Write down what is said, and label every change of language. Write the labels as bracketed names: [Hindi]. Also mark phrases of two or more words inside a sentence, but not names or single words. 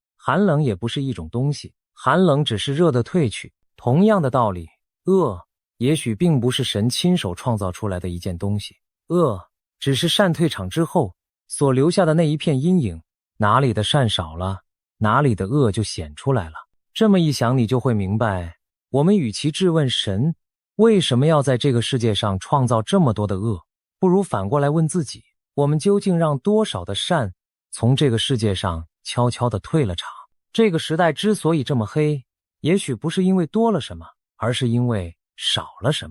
[Chinese] 寒冷也不是一種東西，寒冷只是熱的退去。同樣的道理，惡也許並不是神親手創造出來的一件東西，惡只是善退場之後所留下的那一片陰影，哪裡的善少了，哪裡的惡就顯出來了。這麼一想，你就會明白，我們與其質問神為什麼要在這個世界上創造這麼多的惡，不如反過來問自己，我們究竟讓多少的善從這個世界上悄悄地退了場？這個時代之所以這麼黑，也許不是因為多了什麼，而是因為少了什麼。